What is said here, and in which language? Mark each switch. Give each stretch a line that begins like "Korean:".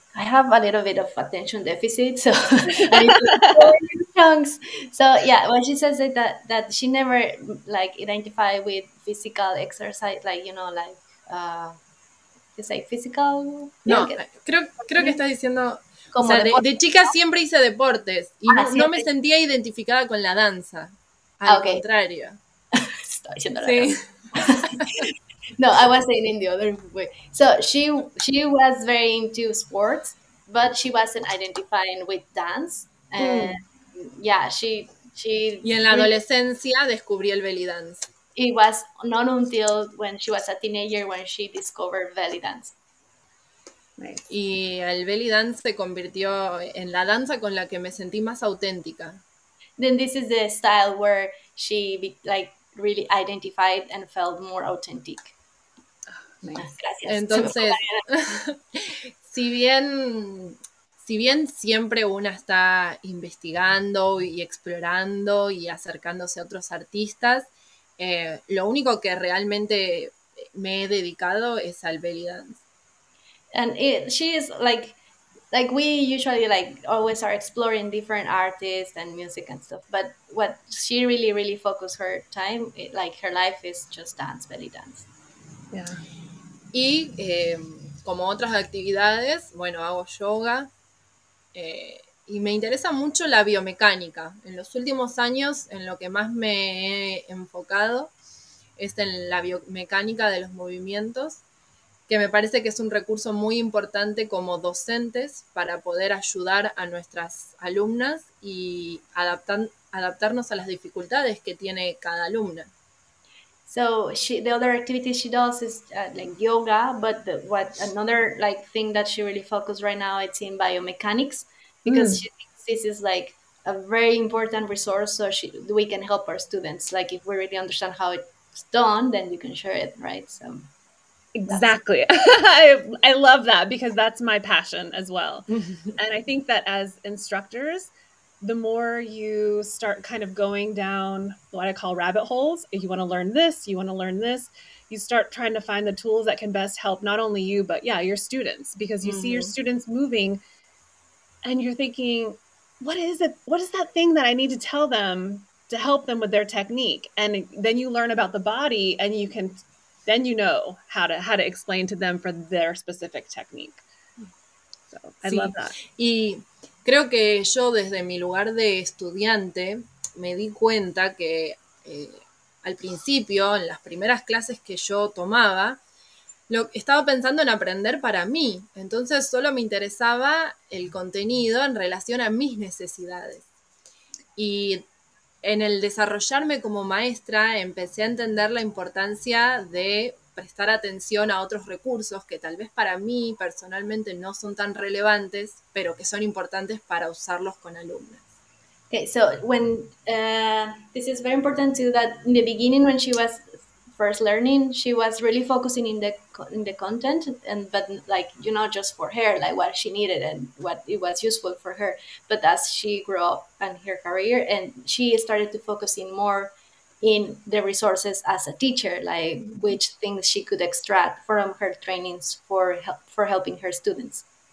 English: I have a little bit of attention deficit, so I need to explore new chunks. So yeah, when she says that she never like identify with physical exercise, like like you say physical, yeah,
Spanish: No, creo que estás diciendo, o como sea, deporte. de chica siempre hice deportes y no me Siempre. sentía identificada con la danza. Al
English: Okay.
Spanish: contrario. Estaba diciendo la Sí.
English: No, I was saying in the other way. So she was very into sports, but she wasn't identifying with dance. And yeah, she
Spanish: Y en la
English: really,
Spanish: adolescencia descubrí el belly dance.
English: it was not until when she was a teenager when she discovered belly dance. Nice.
Spanish: Y el belly dance se convirtió en la danza con la que me sentí más auténtica.
English: Then this is the style where she like really identified and felt more authentic. Nice.
Spanish: Gracias. Entonces, si bien siempre una está investigando y explorando y acercándose a otros artistas, lo único que realmente me he dedicado es al belly dance.
English: And she is like we usually like always are exploring different artists and music and stuff, but what she really focused her time, like her life, is just dance, belly dance. Yeah.
Spanish: Y como otras actividades, bueno, hago yoga y me interesa mucho la biomecánica. En los últimos años, en lo que más me he enfocado es en la biomecánica de los movimientos, que me parece que es un recurso muy importante como docentes para poder ayudar a nuestras alumnas y adaptarnos a las dificultades que tiene cada alumna.
English: So the other activity she does is like yoga, but another like thing that she really focused right now, it's in biomechanics, because she thinks this is like a very important resource, so we can help our students. Like if we really understand how it's done, then we can share it, right? So exactly. I love that because that's my passion as well. And I think that as instructors, the more you start kind of going down what I call rabbit holes, if you want to learn this, you want to learn this, you start trying to find the tools that can best help not only you, but yeah, your students, because you see your students moving and you're thinking, what is it? What is that thing that I need to tell them to help them with their technique? And then you learn about the body and then you know how to explain to them for their specific technique. So I love that.
Spanish: Y creo que yo desde mi lugar de estudiante me di cuenta que al principio, en las primeras clases que yo tomaba, estaba pensando en aprender para mí. Entonces solo me interesaba el contenido en relación a mis necesidades. Y en el desarrollarme como maestra empecé a entender la importancia de prestar atención a otros recursos que tal vez para mí personalmente no son tan relevantes, pero que son importantes para usarlos con alumnas.
English: Okay, so when this is very important too, that in the beginning when she was first learning, she was really focusing in the content, but like just for her, like what she needed and what it was useful for her. But as she grew up in her career, and she started to focus in more in the resources as a teacher, like which things she could extract from her trainings for helping her students.